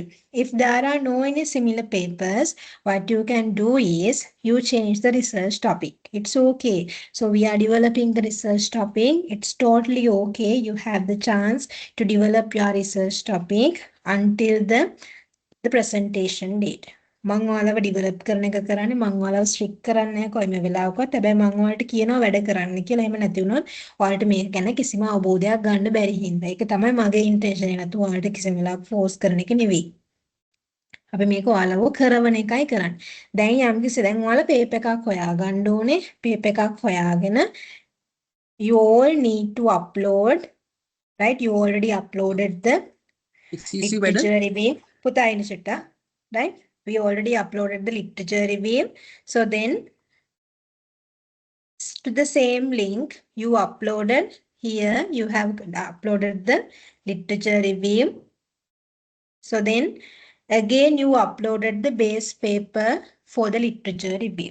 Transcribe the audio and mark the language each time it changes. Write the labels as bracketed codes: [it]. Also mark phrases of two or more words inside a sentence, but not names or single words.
[en] If there are no any similar papers, what you can do is you change the research topic. It's okay. So we are developing the research topic. It's totally okay. You have the chance to develop your research topic until the presentation date. [si] මම ඔයාලව ඩිවෙලොප් කරන එක කරන්නේ මම ඔයාලව ස්ට්‍රික්ට් කරන්නේ නැහැ කොයිම වෙලාවකවත්. හැබැයි මම ඔයාලට කියනවා වැඩ කරන්න කියලා. එහෙම නැති වුණොත් ඔයාලට මේක ගැන කිසිම අවබෝධයක් ගන්න බැරි හින්දා. ඒක තමයි මගේ ඉන්ටෙන්ෂන් එක. නැතු ඔයාලට කිසිම වෙලාවක ෆෝස් කරන එක නෙවෙයි. අපි මේක ඔයාලව කරවන එකයි කරන්නේ. දැන් යම්කිසි දැන් ඔයාලා පේපර් එකක් හොයාගන්න ඕනේ. පේපර් එකක් හොයාගෙන [en] you all need to upload, right? You already uploaded the literature review. [si] පුතා ඉනිෂට, [en] right? We already uploaded the literature review. So then to the same link you uploaded here, you have uploaded the literature review. So then again you uploaded the base paper for the literature review.